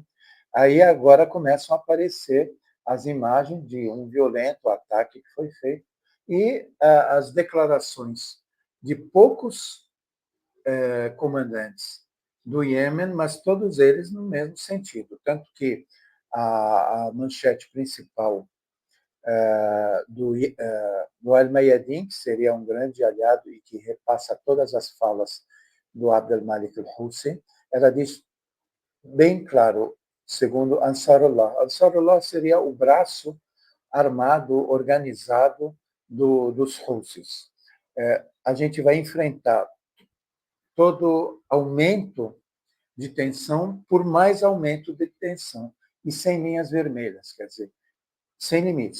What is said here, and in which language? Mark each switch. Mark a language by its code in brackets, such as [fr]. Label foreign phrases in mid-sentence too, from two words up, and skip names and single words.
[pt] Aí agora começam a aparecer as imagens de um violento ataque que foi feito e as declarações de poucos comandantes do Iêmen, mas todos eles no mesmo sentido. Tanto que a manchete principal do Al-Mayadin, que seria um grande aliado e que repassa todas as falas do Abd al-Malik al-Hussein, ela diz bem claro, segundo Ansarullah. Ansarullah seria o braço armado, organizado dos Houthis. A gente vai enfrentar todo aumento de tensão por mais aumento de tensão e sem linhas vermelhas, quer dizer, sem limites.